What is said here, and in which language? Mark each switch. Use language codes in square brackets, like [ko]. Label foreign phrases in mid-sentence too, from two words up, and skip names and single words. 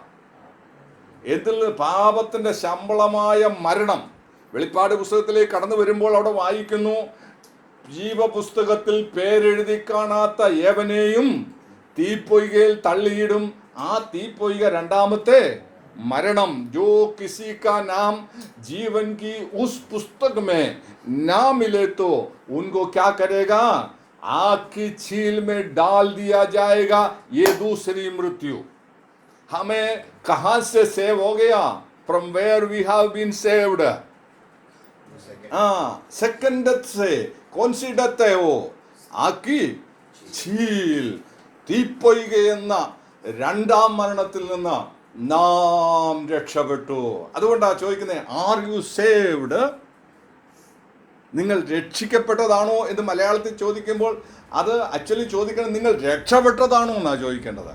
[ml] എന്തിൽ നിന്ന്? പാപത്തിൻ്റെ ശമ്പളമായ മരണം. വെളിപ്പാട് പുസ്തകത്തിലേക്ക് കടന്നു വരുമ്പോൾ അവിടെ വായിക്കുന്നു, ജീവപുസ്തകത്തിൽ പേരെഴുതി കാണാത്ത ഏവനെയും തീപ്പൊയ്കയിൽ തള്ളിയിടും. ആ തീപ്പൊയ്ക രണ്ടാമത്തെ मरणम. [hi] जो किसी का नाम जीवन की उस पुस्तक में ना मिले तो उनको क्या करेगा? आग की छील में डाल दिया जाएगा. ये दूसरी मृत्यु. हमें कहां से सेव हो गया? [en] From where we have been saved. second death [hi] से. कौन सी डेथ है वो? आग की छील. [ml] തീപ്പൊയ്ക എന്ന രണ്ടാം മരണത്തിൽ നിന്ന് നാം രക്ഷപ്പെട്ടു. അതുകൊണ്ടാണ് ചോദിക്കുന്നത്, [en] are you saved? [ml] നിങ്ങൾ രക്ഷിക്കപ്പെട്ടതാണോ എന്ന് മലയാളത്തിൽ ചോദിക്കുമ്പോൾ അത് ആക്ച്വലി ചോദിക്കണം, നിങ്ങൾ രക്ഷപ്പെട്ടതാണോ എന്നാണ് ചോദിക്കേണ്ടത്.